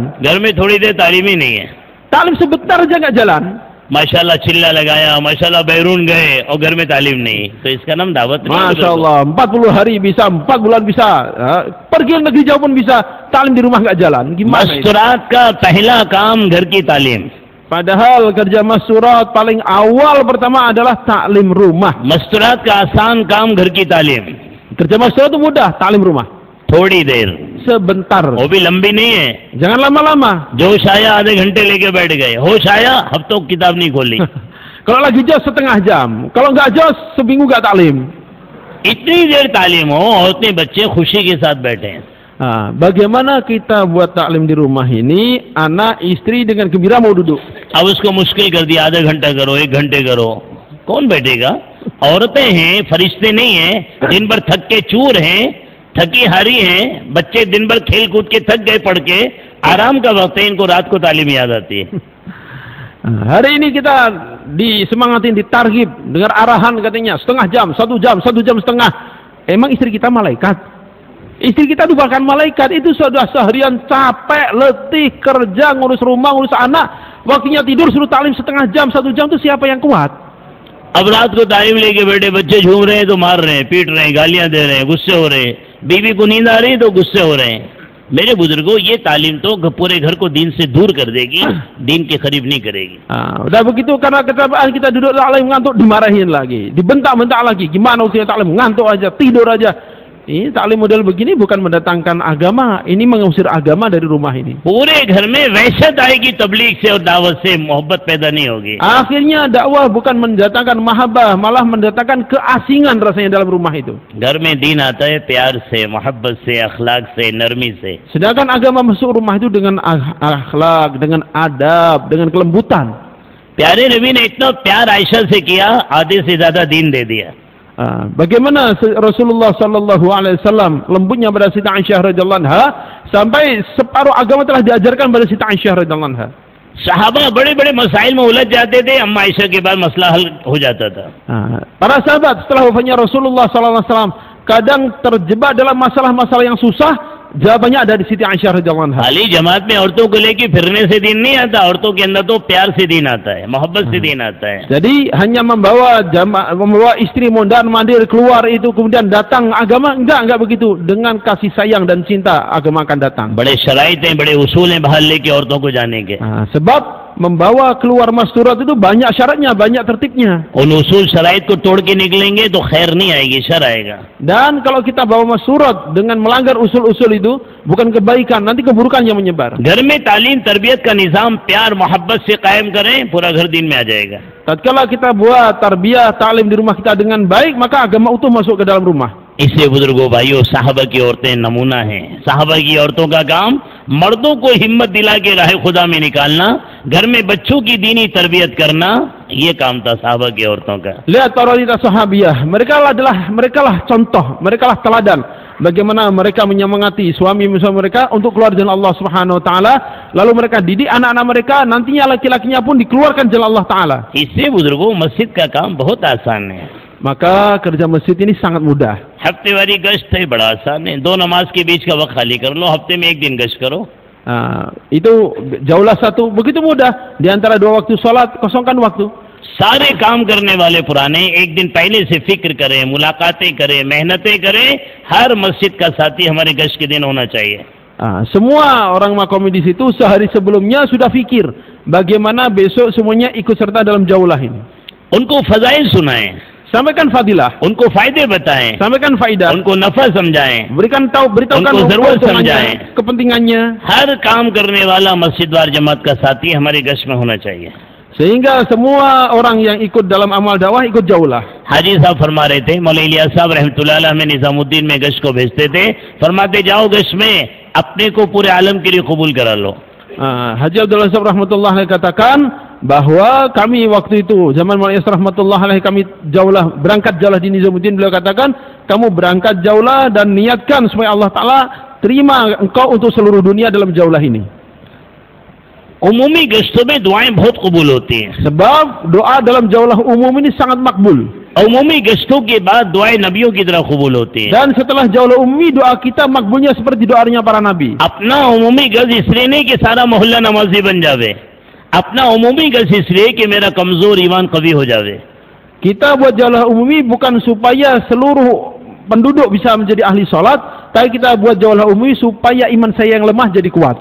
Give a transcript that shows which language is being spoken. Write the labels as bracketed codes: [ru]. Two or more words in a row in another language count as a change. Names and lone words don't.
[hi] घर में थोड़ी देर तालीम ही नहीं है. [id] Taklim sebentar aja enggak jalan. [hi] माशाल्लाह चिल्ला लगाया, माशाल्लाह बैरून गए और घर में तालीम नहीं, तो इसका नाम दावत नहीं. [ar] ما شاء الله, [id] 40 hari bisa, 4 bulan bisa, pergi negeri jauh pun bisa, taklim di rumah enggak jalan. Gimana itu? [hi] मस्तूरात का पहला काम घर की तालीम. [id] Padahal kerja masturat paling awal pertama adalah taklim rumah. [hi] मस्तूरात का आसान काम घर की तालीम. [id] Kerja masturat itu mudah, taklim rumah. [hi] थोड़ी देर, [id] Sebentar. [hi] वो भी लंबी नहीं है. [id] Jangan lama-lama. [hi] जोश आया आधे घंटे लेके बैठ गए, होश आया हफ्तों किताब नहीं खोली. [id] Kalau lagi jos setengah jam, kalau nggak jos seminggu nggak taklim. [hi] इतनी देर तालीम हो और उतने बच्चे खुशी के साथ बैठे हैं. [id] Bagaimana kita buat taklim di rumah ini, anak istri dengan gembira mau duduk. [hi] अब उसको मुश्किल कर दिया, आधा घंटा करो, 1 घंटे करो, कौन बैठेगा? औरतें हैं, फरिश्ते नहीं हैं, दिन भर थक के चूर हैं, थकी हारी हैं, बच्चे दिन भर खेल कूद के थक गए पढ़ के, आराम का वक्त है, इनको रात को तालीम याद आती है. [id] Hari ini kita disemangatin, ditarghib, dengar arahan katanya setengah jam, 1 jam, 1 jam setengah. Emang istri kita malaikat? Istri kita bukan malaikat, itu sudah seharian capek, letih, kerja, ngurus rumah, ngurus anak, waktunya tidur suruh taklim setengah jam, 1 jam, itu siapa yang kuat? [hi] अब रात को तालीम लेके बैठे बच्चे झूम रहे हैं तो मार रहे हैं, पीट रहे हैं, गालियां दे रहे हैं, गुस्से हो रहे हैं, बीवी को नींद आ रही है तो गुस्से हो रहे हैं. मेरे बुजुर्गों, ये तालीम तो पूरे घर को दीन से दूर कर देगी, दीन के करीब नहीं करेगी. [id] Udah begitu karena kita duduk taklim ngantuk, dimarahin lagi, dibentak-bentak lagi, gimana usia taklim, ngantuk aja, tidur aja. Ini taklim model begini bukan mendatangkan agama, ini mengusir agama dari rumah ini. [hi] पूरे घर में वहशत आएगी तबलीग से और दावत से, मोहब्बत पैदा नहीं होगी. [id] Akhirnya dakwah bukan mendatangkan mahabbah, malah mendatangkan keasingan rasanya dalam rumah itu. [hi] घर में दीन आता है प्यार से, मोहब्बत से, अखलाक से, नरमी से. [id] Sedangkan agama masuk rumah itu dengan akhlak, dengan adab, dengan kelembutan. [hi] प्यारे नबी ने इतना प्यार आयशा से किया, आधे से ज्यादा दीन दे दिया. [id] Bagaimana Rasulullah [ar] صلى الله عليه وسلم [id] lembutnya pada Siti Aisyah [ar] رضي الله عنها [id] sampai separuh agama telah diajarkan pada Siti Aisyah [ar] رضي الله عنها. [hi] सहाबा बड़े बड़े मसाइल में उलझ जाते थे, अम्मा आयशा के बाद मसला हल हो जाता था. [id] Para sahabat setelah wafatnya Rasulullah [ar] صلى الله عليه وسلم [id] kadang terjebak dalam masalah-masalah yang susah, jawabannya ada di Siti Aisyah [ar] رضي الله عنها. [hi] खाली जमात में औरतों को लेके फिरने से दीन नहीं आता, औरतों के अंदर तो प्यार से दीन आता है, मोहब्बत से दीन आता है. [id] Jadi hanya membawa istri mondar-mandir keluar itu kemudian datang agama, enggak begitu. Dengan kasih sayang dan cinta agama akan datang. [hi] बड़े शराइत हैं, बड़े उसूल हैं बाहर लेके औरतों को जाने के. [id] Sebab membawa keluar masturat itu banyak syaratnya, banyak tertibnya. [hi] उन उसूल शराइत को तोड़ के निकलेंगे तो खैर नहीं आएगी, शर आएगा. [id] Dan kalau kita bawa masturat dengan melanggar usul-usul itu, bukan kebaikan, nanti keburukan yang menyebar. [hi] घर में तालीम तरबियत का निज़ाम प्यार मोहब्बत से कायम करें, पूरा घर दिन में आ जाएगा. [id] Tatkala kita buat tarbiyah, taklim di rumah kita dengan baik, maka agama utuh masuk ke dalam rumah. [hi] इसलिए बुजुर्गों भाइयों, साहबा की औरतें नमूना हैं. साहबा की औरतों का काम मर्दों को हिम्मत दिला के राह खुदा में निकालना, घर में बच्चों की दीनी तरबियत करना, ये काम था साहबा की औरतों का. [id] Lihat para wanita sahabiyah, mereka lah contoh, mereka lah teladan bagaimana mereka menyemangati suami-suami mereka untuk keluar jalan [ar] الله سبحانه وتعالى, [id] lalu mereka didik anak-anak mereka, nantinya laki-lakinya pun dikeluarkan jalan [ar] الله تعالى. [hi] इससे बुजुर्गों मस्जिद का काम बहुत आसान है. [id] Maka kerja masjid ini sangat mudah. [hi] हफ्तेवारी गश्त है, बड़ा आसान है. 2 नमाज के बीच का वक्त खाली कर लो, हफ्ते में 1 दिन गश्त करो. [id] Itu jauhlah satu, begitu mudah. Di antara 2 waktu sholat, kosongkan waktu. [hi] सारे काम करने वाले पुराने 1 दिन पहले से फिक्र करें, मुलाकातें करें, मेहनतें करें. हर मस्जिद का साथी हमारे गश्त के दिन होना चाहिए. [id] Semua orang makomi di situ sehari sebelumnya sudah fikir bagaimana besok semuanya ikut serta dalam jaulah ini. [hi] उनको फजाइल सुनाएं. [id] sampaikan fadilah, [hi] उनको फायदे बताएं, [id] sampaikan faidah, [hi] उनको नफा समझाएं, [id] beritahukan [hi] उनको जरूरत [id] keuntungannya, [hi] समझाएं। [id] kepentingannya, [hi] हर काम करने वाला मस्जिद वार जमात का साथी हमारे गश्त में होना चाहिए। [id] sehingga semua orang yang ikut dalam amal dakwah ikut jauhlah. [hi] हाजी साहब फरमा रहे थे, मौलाना इलियास साहब [ar] رحمة الله عليه [hi] में निजामुद्दीन में गश्त को भेजते थे, फरमाते जाओ गश्त में अपने को पूरे आलम के लिए कबूल करा लो। [id] Haji Abdullah Sahab [ar] رحمة الله عليه [id] katakan bahwa kami waktu itu zaman Maulana [ar] رحمة الله عليه [id] kami berangkat jauhlah di Nizamuddin. Beliau katakan, kamu berangkat jauhlah dan niatkan supaya [ar] الله تعالى [id] terima engkau untuk seluruh dunia dalam jauhlah ini. [hi] उमूमी गश्तों में दुआएं बहुत कबूल होती हैं, [id] sebab doa dalam jauhlah umum ini sangat makbul. [hi] उमूमी गश्तों के बाद दुआएं नबियों की तरह कबूल होती हैं। [id] Dan setelah jauhlah umumi doa kita makbulnya seperti doanya para nabi. [hi] अपना उमूमी गज इसलिए नहीं कि सारा मोहल्ला नमाजी बन जावे, अपना उमूमी गज इसलिए कि मेरा कमजोर ईमान कवी हो जावे। [id] Kita buat jauhlah umumi bukan supaya seluruh penduduk bisa menjadi ahli salat, tapi kita buat jauhlah umumi supaya iman saya yang lemah jadi kuat.